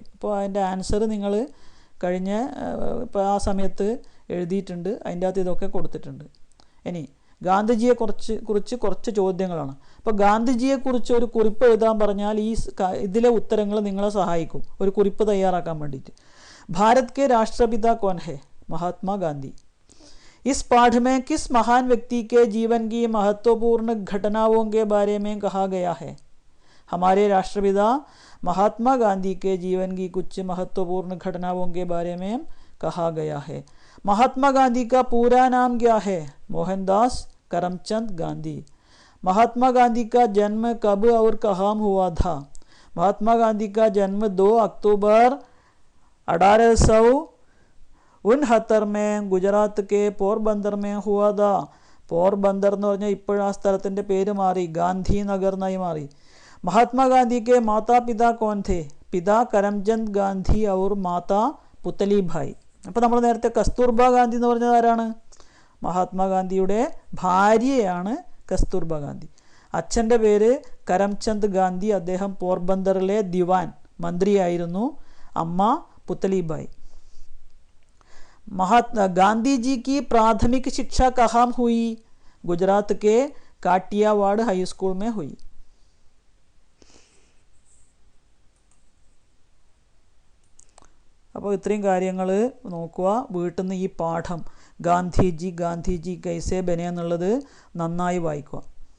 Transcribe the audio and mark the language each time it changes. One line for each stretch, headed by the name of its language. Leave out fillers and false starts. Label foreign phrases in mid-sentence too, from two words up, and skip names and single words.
Malayalam: അപ്പോൾ അതിൻ്റെ ആൻസർ നിങ്ങൾ കഴിഞ്ഞ ഇപ്പോൾ ആ സമയത്ത് എഴുതിയിട്ടുണ്ട്, അതിൻ്റെ അകത്ത് ഇതൊക്കെ കൊടുത്തിട്ടുണ്ട്. ഇനി ഗാന്ധിജിയെ കുറിച്ച് കുറച്ച് ചോദ്യങ്ങളാണ്. അപ്പോൾ ഗാന്ധിജിയെക്കുറിച്ച് ഒരു കുറിപ്പ് എഴുതാൻ പറഞ്ഞാൽ ഇതിലെ ഉത്തരങ്ങൾ നിങ്ങളെ സഹായിക്കും ഒരു കുറിപ്പ് തയ്യാറാക്കാൻ വേണ്ടിയിട്ട്.
Hindi: ഭാരത് के राष्ट्रपिता कौन है? महात्मा गांधी. इस पाठ में किस महान व्यक्ति के जीवन की महत्वपूर्ण घटनाओं के बारे में कहा गया है? हमारे राष्ट्रपिता महात्मा गांधी के जीवन की कुछ महत्वपूर्ण घटनाओं के बारे में कहा गया है. महात्मा गांधी का पूरा नाम क्या है? मोहनदास करमचंद गांधी. महात्मा गांधी का जन्म कब और कहाँ हुआ था? महात्मा गांधी का जन्म 2 अक्टूबर 1869 में गुजरात के पोरबंदर में हुआ था.
Malayalam: പോർബന്ദർ എന്ന് പറഞ്ഞാൽ ഇപ്പോഴും ആ സ്ഥലത്തിൻ്റെ പേര് മാറി, ഗാന്ധി നഗർ എന്നായി മാറി.
Hindi: महात्मा के माता पिता कौन थे? पिता करमचंद गांधी और माता पुतली भाई.
Malayalam: അപ്പോൾ നമ്മൾ നേരത്തെ കസ്തൂർബ ഗാന്ധി എന്ന് പറഞ്ഞത് ആരാണ്? മഹാത്മാഗാന്ധിയുടെ ഭാര്യയാണ് കസ്തൂർബ ഗാന്ധി. അച്ഛൻ്റെ പേര് കരംചന്ദ് ഗാന്ധി, അദ്ദേഹം പോർബന്ദറിലെ ദിവാൻ മന്ത്രിയായിരുന്നു. അമ്മ പുത്തലിബായി.
Hindi: गांधी जी की प्राथमिक शिक्षा कहाँ हुई? गुजरात के काटियावाड़ हाई स्कूल में हुई.
Malayalam: അപ്പോൾ ഇത്രയും കാര്യങ്ങൾ നോക്കുക. വീട്ടിൽ നിന്ന് ഈ പാഠം ഗാന്ധിജി കൈസേ ബനെ എന്നുള്ളത് നന്നായി വായിക്കുക.